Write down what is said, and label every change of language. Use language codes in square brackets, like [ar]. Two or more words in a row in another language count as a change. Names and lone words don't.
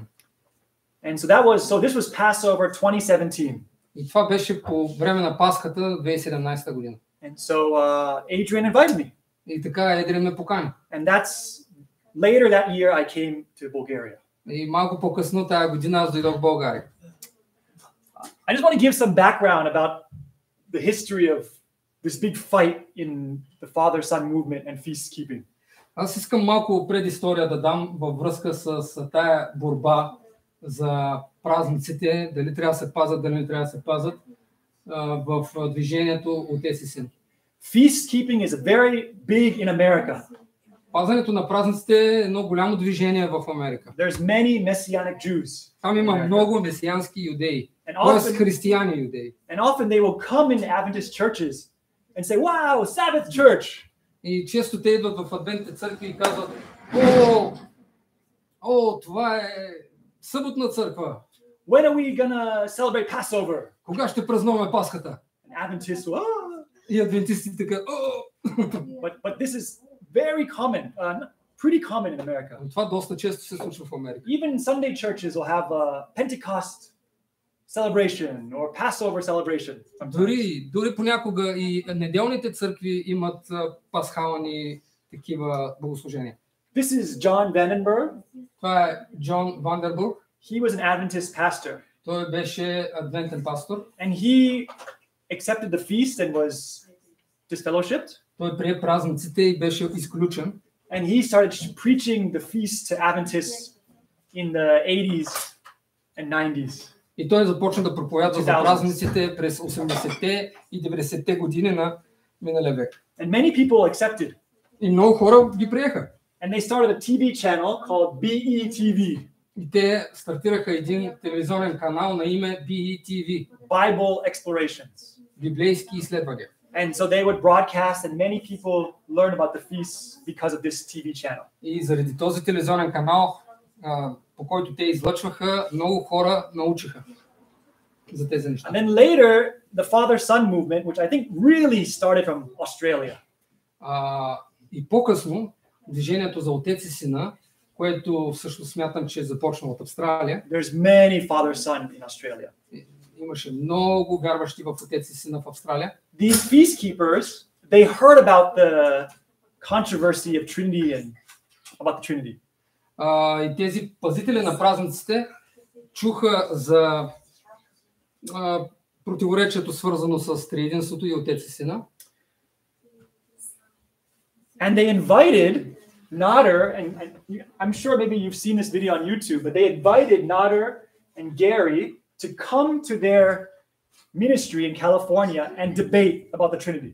[en] And so this was Passover 2017. [bg] И това беше по време на Пасхата 2017 година. [en] And so Adrian invited me. [bg] И така Ейдриан ме покани. [en] And that's later that year I came to Bulgaria. [bg] И малко по-късно тая година аз дойдох в България. [en] I just want to give some background about the history of this big fight in the father-son movement and feast keeping. [bg] Аз искам малко предистория да дам във връзка с тая борба за празниците, дали трябва да се пазят, дали не трябва да се пазят в движението от ССН. [en] Feast keeping is very big in America. [bg] Пазането на празниците е едно голямо движение в Америка. [en] There's many messianic Jews. [bg] Там има много месиански юдеи, т.е. християни юдеи. [en] And often they will come in Adventist churches and say, "Wow, Sabbath church." [bg] И често те идват в адвентните църкви и казват, това е съботна църква. [en] when are we gonna celebrate Passover? [bg] Кога ще празнуваме Пасхата? [en] And Adventists will, [bg] И адвентистите така, [en] but this is very common, pretty common in America. [bg] Това доста често се случва в Америка. [en] Even Sunday churches will have a Pentecost celebration or Passover celebration. [bg] Дори понякога и неделните църкви имат пасхални такива богослужения. [en] This is John Vandenberg. [bg] Това е Джон Вандербург. [en] He was an Adventist pastor. [bg] Той беше адвентен пастор. [en] And he accepted the feast and was disfellowshipped. [bg] Той прие празниците и беше изключен. [en] And he started preaching the feast to Adventists in the 80s and 90s. [bg] И той започна да проповядва за празниците през 80-те и 90-те години на миналия век. [en] And many people accepted. [bg] И много хора ги приеха. [en] And they started a TV channel called BETV. [bg] И те стартираха един телевизионен канал на име BETV. [en] Bible Explorations. [bg] Библейски изследвания. [en] And so they would broadcast and many people learned about the feasts because of this TV channel. [bg] И заради този телевизионен канал, по който те излъчваха, много хора научиха за тези неща. [en] And then later, the father-son movement, which I think really started from Australia. [bg] И по-късно, движението за отец и сина, което всъщност смятам, че е започнало от Австралия. [en] There's many father-son in Australia. [bg] Имаше много вярващи в отец и сина в Австралия. [en] These feast keepers, they heard about the controversy of Trinity and about the Trinity. [bg] И тези пазители на празниците чуха за противоречието, свързано с триединството и отец и сина. [en] And they invited Nader, and I'm sure maybe you've seen this video on YouTube, but they invited Nader and Gary to come to their ministry in California and debate about the Trinity.